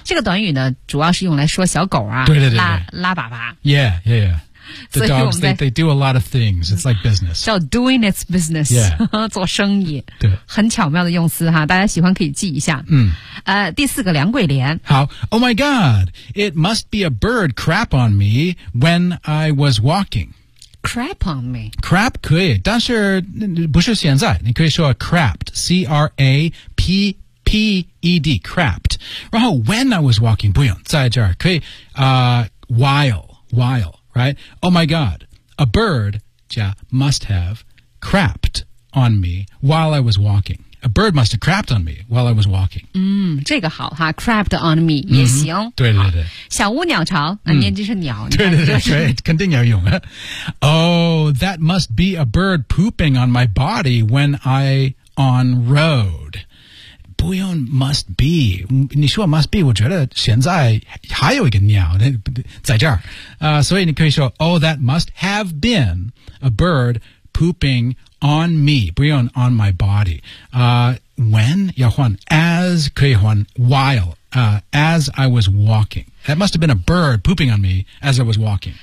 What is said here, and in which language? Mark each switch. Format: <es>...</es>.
<zh>这个短语呢主要是用来说小狗啊对对对对拉粑粑。</zh> <en>Yeah, yeah, yeah. The dogs, they do a lot of things. It's like business. 叫 doing its business. Yeah.</en> <zh>做生意。对。很巧妙的用词哈大家喜欢可以记一下。嗯。第四个梁桂莲。</zh> <en>好。Oh my God, it must be a bird crap on me when I was walking. Crap on me?</en> <zh>Crap 可以但是不是现在你可以说 crapped, C-R-A-P-P-E-D, crapped. 然后</zh> <en>when I was walking,</en> <zh>不用在这儿可以</zh> <en>while. Right? Oh my God, a bird must have crapped on me while I was walking. A bird must have crapped on me while I was walking.</en> <zh>嗯，这个好哈 ，</zh> <en>crapped on me、</en> <zh>嗯、也行。对对对，小屋鸟巢，那、嗯、念就是鸟。对对对对，肯定要用啊。</zh> <en>Oh, that must be a bird pooping on my body when I on road.</en> <zh>不用</zh> <en>must be</en> <zh>你说</zh> <en>must be</en> <zh>我觉得现在还有一个鸟在这儿、所以你可以说</zh> <en>Oh, that must have been a bird pooping on me 不用 on my body、when</en> <zh>要换</zh> <en>as</en> <zh>可以换</zh> <en>while、as I was walking That must have been a bird pooping on me as I was walking</en>